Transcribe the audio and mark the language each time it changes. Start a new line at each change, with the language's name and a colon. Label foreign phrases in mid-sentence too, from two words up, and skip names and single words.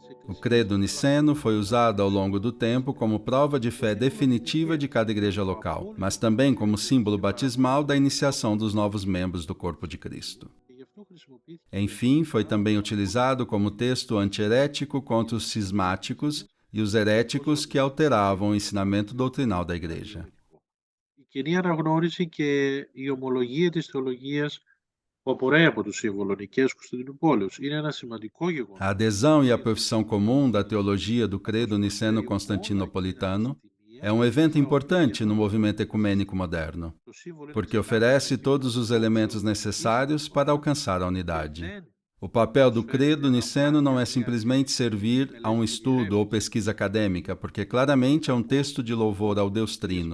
Portuguese: O credo niceno foi usado ao longo do tempo como prova de fé definitiva de cada igreja local, mas também como símbolo batismal da iniciação dos novos membros do corpo de Cristo. Enfim, foi também utilizado como texto antiherético contra os cismáticos e os heréticos que alteravam o ensinamento doutrinal da igreja.
Greek: Κοινή αναγνώριση και η ομολογία της θεολογίας που απορρέει από τους σύμβολο Νικαίας Κωνσταντινούπολεως είναι ένα σημαντικό γεγονός.
Portuguese: A adesão e a profissão comum da teologia do credo niceno-constantinopolitano é um evento importante no movimento ecumênico moderno, porque oferece todos os elementos necessários para alcançar a unidade. O papel do credo niceno não é simplesmente servir a um estudo ou pesquisa acadêmica, porque claramente é um texto de louvor ao Deus Trino.